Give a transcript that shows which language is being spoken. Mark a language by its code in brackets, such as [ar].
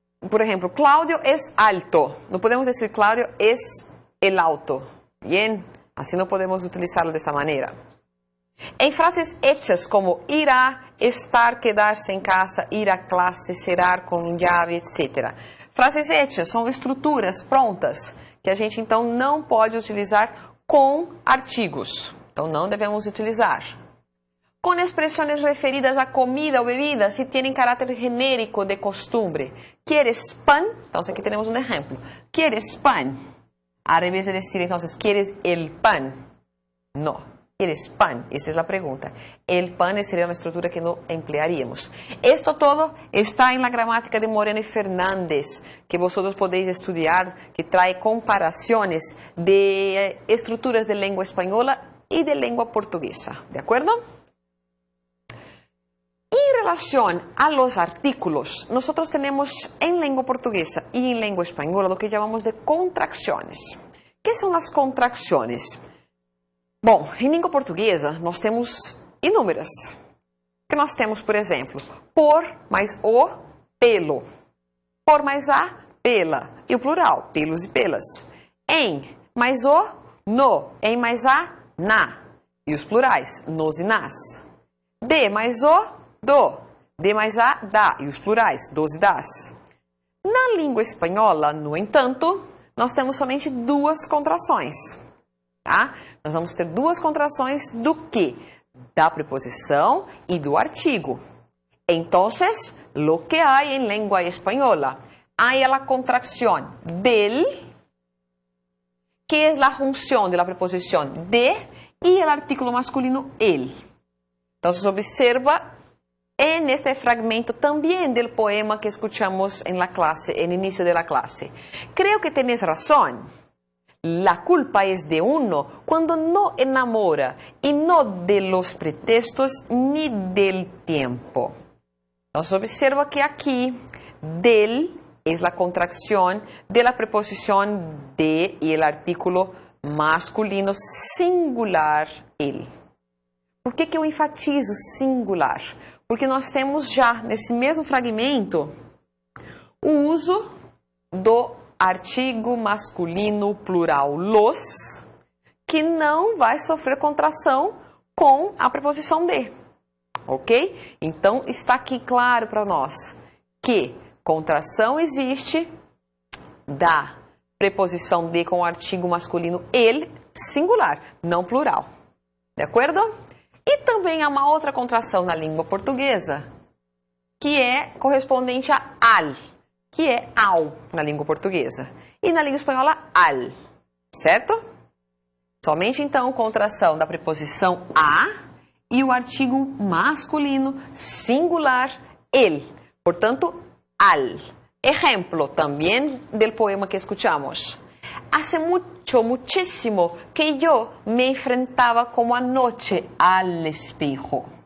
[es] Por ejemplo, Claudio es alto. No podemos decir Claudio es el alto. Bien, así no podemos utilizarlo de esta manera. En frases hechas como irá, estar, quedarse en casa, ir a clase, cerrar con llave, etc. [pt] Frases hechas são estruturas prontas que a gente então não pode utilizar com artigos. Então não devemos utilizar. Com expressões referidas a comida ou bebida, [es] se tienen caráter genérico de costumbre. ¿Quieres pan? Entonces aquí tenemos un ejemplo. ¿Quieres pan? Al revés de decir entonces, ¿quieres el pan? No. ¿Quieres pan? Esa es la pregunta. El pan sería una estructura que no emplearíamos. Esto todo está en la gramática de Moreno y Fernández, que vosotros podéis estudiar, que trae comparaciones de estructuras de lengua española y de lengua portuguesa. ¿De acuerdo? En relación a los artículos, nosotros tenemos en lengua portuguesa y en lengua española lo que llamamos de contracciones. ¿Qué son las contracciones? [pt] Bom, em língua portuguesa, nós temos inúmeras. Que nós temos, por exemplo, por mais o, pelo. Por mais a, pela. E o plural, pelos e pelas. Em mais o, no. Em mais a, na. E os plurais, nos e nas. De mais o, do. De mais a, da. E os plurais, dos e das. Na língua espanhola, no entanto, nós temos somente duas contrações, tá? Nós vamos ter duas contrações do quê? Da preposição e do artigo. [es] Entonces, lo que hay en lengua española, hay la contracción del, que es la función de la preposición de, y el artículo masculino el. Entonces, observa en este fragmento también del poema que escuchamos en la clase, en el inicio de la clase. Creo que tienes razón. La culpa es de uno cuando no enamora y no de los pretextos ni del tiempo. Entonces, observa que aquí, del es la contracción de la preposición de y el artículo masculino singular el. [pt] Por que eu enfatizo singular? Porque nós temos já, nesse mesmo fragmento, o uso do artigo masculino plural los, que não vai sofrer contração com a preposição de. Ok? Então, está aqui claro para nós que contração existe da preposição de com o artigo masculino el, singular, não plural. De acordo? E também há uma outra contração na língua portuguesa, que é correspondente a al, que é ao na língua portuguesa. E na língua espanhola, al. Certo? Somente então contração da preposição a e o artigo masculino singular el. Portanto, al. [es] Ejemplo también del poema que escuchamos. Hace mucho, muchísimo que yo me enfrentaba como anoche al espejo.